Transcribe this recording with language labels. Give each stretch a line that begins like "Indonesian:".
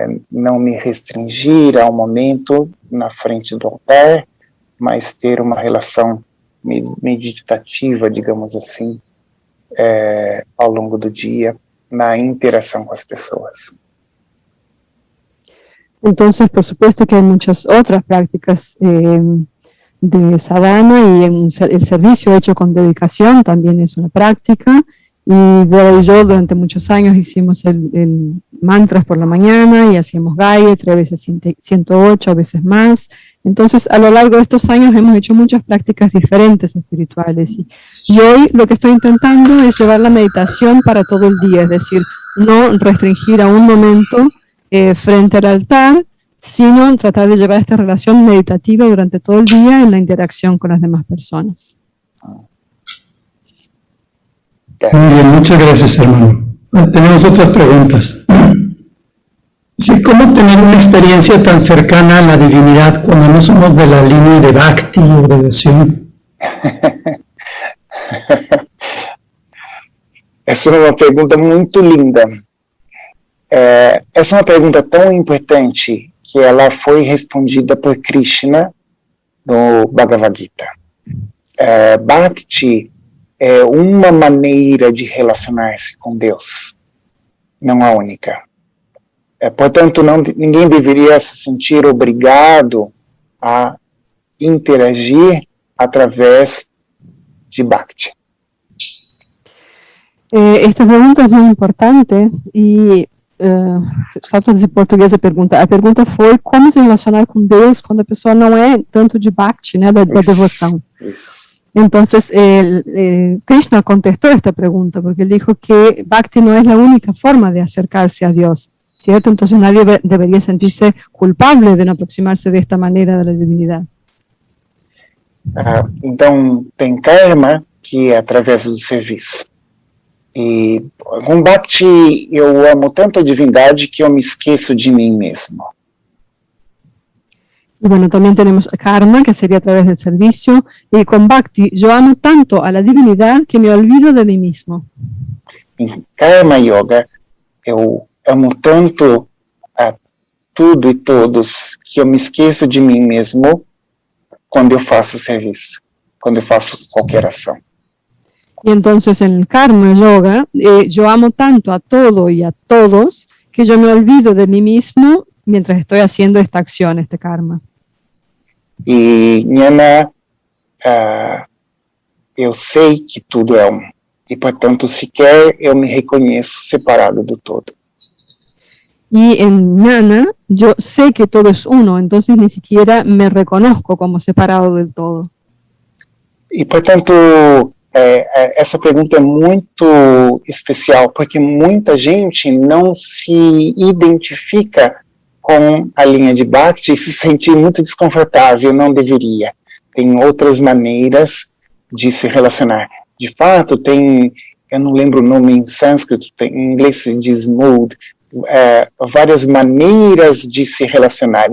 Portuguese: Não me restringir a um momento na frente do altar, mas ter uma relação meditativa, digamos assim, ao longo do dia, na interação com as pessoas.
Spanish: Entonces, por supuesto que hay muchas otras prácticas de sadhana y el servicio hecho con dedicación también es una práctica. Y Dora y yo durante muchos años hicimos el mantras por la mañana y hacíamos Gayatri, a veces 108, a veces más. Entonces, a lo largo de estos años hemos hecho muchas prácticas diferentes espirituales. Y hoy lo que estoy intentando es llevar la meditación para todo el día, es decir, no restringir a un momento frente al altar, sino tratar de llevar esta relación meditativa durante todo el día en la interacción con las demás personas. Muy bien, muchas gracias, hermano. Tenemos otras preguntas. Sí, ¿cómo tener una experiencia tan cercana a la divinidad cuando no somos de la línea de Bhakti o devoción?
Portuguese: Essa é uma pergunta muito linda. Essa é uma pergunta tão importante que ela foi respondida por Krishna no Bhagavad Gita. Bhakti é uma maneira de relacionar-se com Deus, não a única. Portanto, ninguém deveria se sentir obrigado a interagir através de Bhakti. Esta pergunta é muito importante e só traduzir português a pergunta foi como se relacionar com Deus quando a pessoa não é tanto de Bhakti, né, da devoção. Isso.
Spanish: Entonces, Krishna contestó esta pregunta porque él dijo que Bhakti no es la única forma de acercarse a Dios, ¿cierto? Entonces nadie debería sentirse culpable de no aproximarse de esta manera de la divinidad.
Portuguese: Então, tem karma que é através do serviço. E com Bhakti eu amo tanto a divindade que eu me esqueço de mim mesmo.
Spanish: Y bueno, también tenemos karma, que sería a través del servicio, y con Bhakti yo amo tanto a la divinidad que me olvido de mí mismo.
Portuguese: Em Karma Yoga, eu amo tanto a tudo e todos que eu me esqueço de mim mesmo quando eu faço serviço, quando eu faço qualquer ação.
Spanish: Y entonces en el Karma Yoga, yo amo tanto a todo y a todos que yo me olvido de mí mismo mientras estoy haciendo esta acción, este karma.
Portuguese: E Jnana, eu sei que tudo é um, e portanto sequer eu me reconheço separado do todo.
Spanish: Y en Jnana, yo sé que todo es uno, entonces ni siquiera me reconozco como separado del todo.
Portuguese: E portanto, essa pergunta é muito especial, porque muita gente não se identifica com a linha de Bhakti e se sente muito desconfortável, não deveria. Tem outras maneiras de se relacionar. De fato, tem, eu não lembro o nome em sânscrito, em inglês se diz mood, várias maneiras de se relacionar.